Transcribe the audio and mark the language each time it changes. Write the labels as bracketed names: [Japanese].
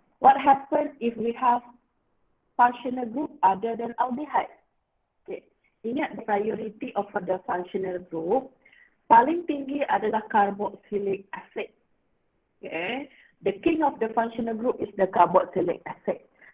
[English] What happens if we have functional group other than aldehyde? Okay. [Malay] Ingat [English] priority of the functional group. [Malay] Paling tinggi adalah carboxylic acid. [English] Okay. The king of the functional group is the carboxylic acid.